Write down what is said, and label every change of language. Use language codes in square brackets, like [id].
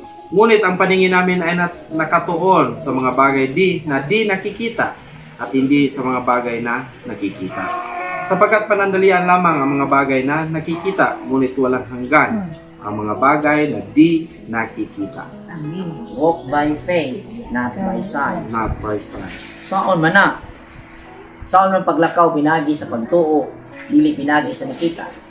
[tl] Ngunit ang paningin namin ay nakatuon sa mga bagay na di nakikita at hindi sa mga bagay na nakikita. Sapagkat panandalian lamang ang mga bagay na nakikita, ngunit walang hanggan ang mga bagay na di nakikita. Amen. [en] Walk by faith, not by sight. Not by sight. [ceb] Saon man na? Saon man paglakaw pinagi sa pagtuo, dili pinagi sa nakita.